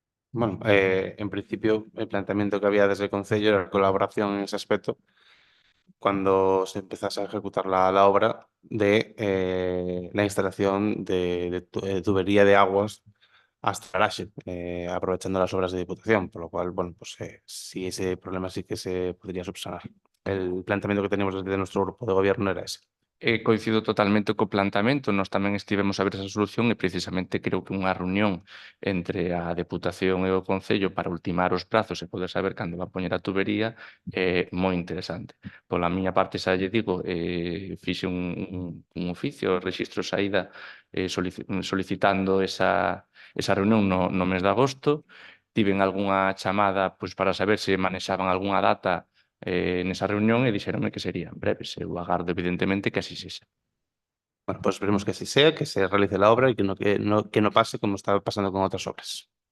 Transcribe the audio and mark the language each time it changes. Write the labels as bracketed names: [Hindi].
[Spanish] Bueno, en principio el planteamiento que había desde el Concello era colaboración en ese aspecto cuando se empezase a ejecutar la obra de la instalación de tubería de aguas hasta Araxe, aprovechando las obras de Diputación, por lo cual, bueno, pues sí, ese problema sí que se podría subsanar. El planteamiento que teníamos desde nuestro grupo de gobierno era ese. [Galician] Coincido totalmente co plantamento, nós tamén estivemos a ver esa solución e precisamente creo que unha reunión entre a Deputación e o Concello para ultimar os prazos e poder saber cando va a poñer a tubería é moi interesante. Pola miña parte, xa lle digo, fixe un oficio, registro saída solicitando esa reunión no mes de agosto. Tiven algunha chamada pois, para saber se manexaban algunha data nesa reunión e dixeronme que serían breves. Eu agardo, evidentemente, que así sexa. [Spanish] Bueno, pues esperemos que así sea, que se realice la obra y que no pase como está pasando con otras obras.